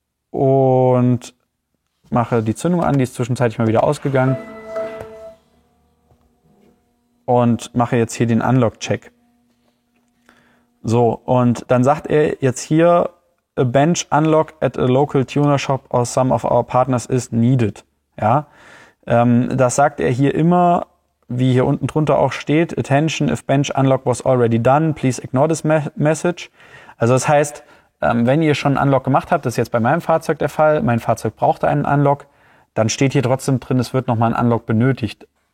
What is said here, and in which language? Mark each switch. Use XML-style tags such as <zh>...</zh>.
<de>Und mache die Zündung an, die ist zwischenzeitlich mal wieder ausgegangen. Und mache jetzt hier den Unlock-Check. So, und dann sagt er jetzt hier,</de> <en>a bench unlock at a local tuner shop or some of our partners is needed.</en> <de>Ja, das sagt er hier immer, wie hier unten drunter auch steht,</de> <en>attention, if bench unlock was already done, please ignore this message.</en> <de>Also das heißt, wenn ihr schon einen Unlock gemacht habt, das ist jetzt bei meinem Fahrzeug der Fall, mein Fahrzeug brauchte einen Unlock, dann steht hier trotzdem drin, es wird nochmal ein Unlock benötigt.</de>